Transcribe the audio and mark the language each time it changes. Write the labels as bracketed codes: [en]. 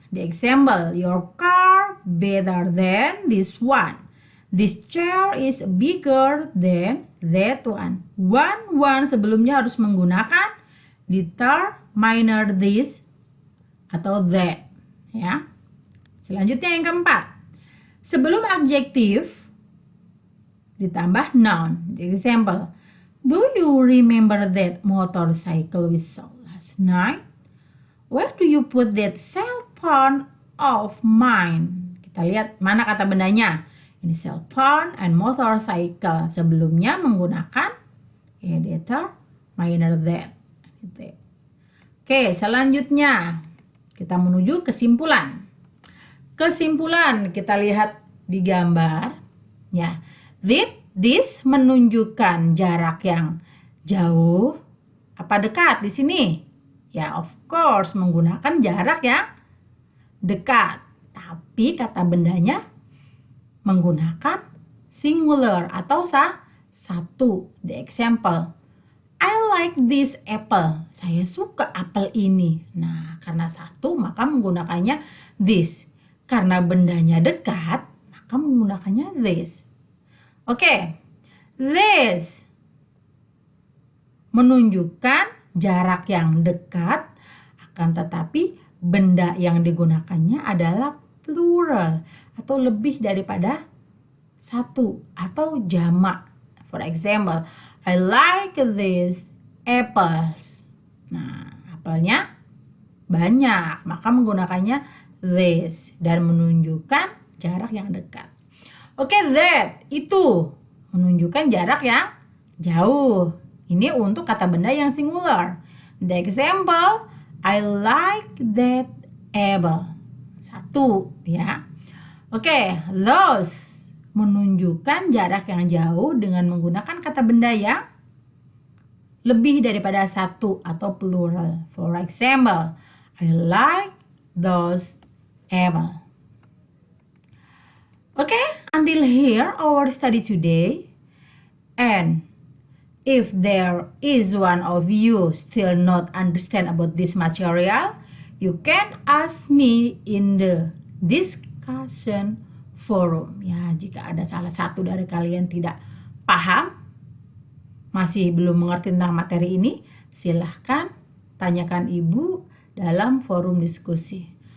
[en] The example, your car better than this one. This chair is bigger than that one. [id] One sebelumnya harus menggunakan determiner this atau that. Ya. Selanjutnya yang keempat, sebelum adjektif ditambah noun. [en] The example, do you remember that motorcycle we saw last night? Where do you put that cell phone of mine? [id] Kita lihat mana kata bendanya. Ini cell phone and motorcycle. Sebelumnya menggunakan determiner that. Oke, selanjutnya kita menuju kesimpulan. Kesimpulan kita lihat di gambar. Ya, this menunjukkan jarak yang jauh apa dekat di sini. Ya, [en] of course [id] menggunakan jarak yang dekat. Tapi kata bendanya menggunakan singular atau satu. [en] The example, I like this apple. [id] Saya suka apel ini. Nah, karena satu maka menggunakannya this. Karena bendanya dekat, maka menggunakannya this. Oke, this menunjukkan jarak yang dekat, akan tetapi benda yang digunakannya adalah plural atau lebih daripada satu atau jamak. [en] For example, I like these apples. [id] Nah, apelnya banyak, maka menggunakannya this dan menunjukkan jarak yang dekat. Oke, that itu menunjukkan jarak yang jauh. Ini untuk kata benda yang singular. [en] The example, I like that apple. [id] Satu, ya. Oke, those menunjukkan jarak yang jauh dengan menggunakan kata benda yang lebih daripada satu atau plural. [en] For example, I like those apple. Okay, until here our study today. And if there is one of you still not understand about this material, you can ask me in the discussion forum. [id] Ya, jika ada salah satu dari kalian tidak paham, masih belum mengerti tentang materi ini, silahkan tanyakan ibu dalam forum diskusi.